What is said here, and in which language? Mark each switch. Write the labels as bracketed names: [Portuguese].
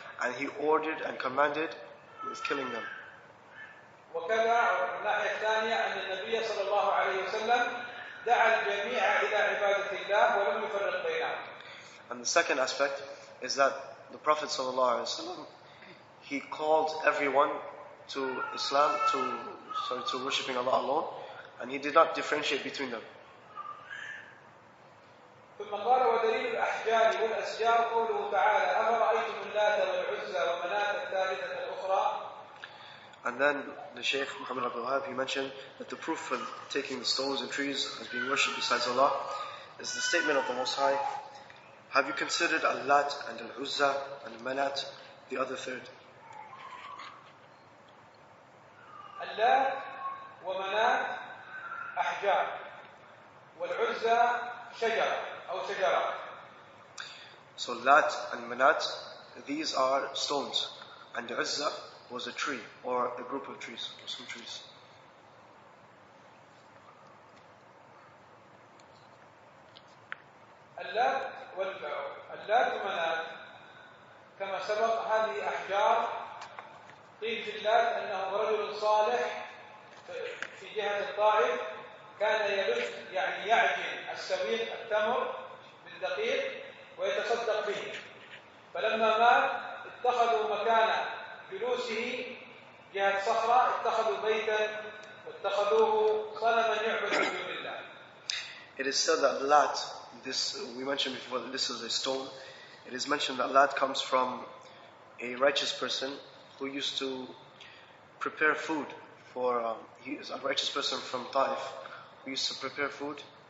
[English] And He ordered and commanded with killing them. [Arabic] وكذا الناحية الثانية أن النبي صلى الله عليه وسلم دعا الجميع إلى عبادة الله ولم يفرق بينهم. [English] And the second aspect is that the Prophet ﷺ, he called everyone to Islam, to worshipping Allah alone, and he did not differentiate between them. [Arabic] ثم قال ودليل الأحجار والأشجار قوله تعالى أفرأيتم اللات والعزى ومناة الثالثة الأخرى. [English] And then the Shaykh Muhammad Abdul Wahab, he mentioned that the proof for taking the stones and trees as being worshipped besides Allah is the statement of the Most High, have you considered Al-Lat and Al-Uzza and Manat, the other third? [Arabic] اللات ومناة أحجار والعزى شجرة أو شجرات. [English] So Lat and Manat, these are stones, and Uzza was a tree or a group of trees or some trees. [Arabic] اللات ومناة كما سبق هذه أحجار. قيل في اللات أنه رجل صالح في جهة الطائف كان يلف يعني يعجن السويق التمر بالدقيق ويتصدق به، فلما مات اتخذوا مكان جلوسه جهة صخرة اتخذوا بيتا واتخذوه صنما يعبد من دون الله. [English] It is said that Lat, this we mentioned before, that this is a stone. It is mentioned that Lat comes from a righteous person who used to prepare food for. He is a righteous person from Taif who used to prepare food.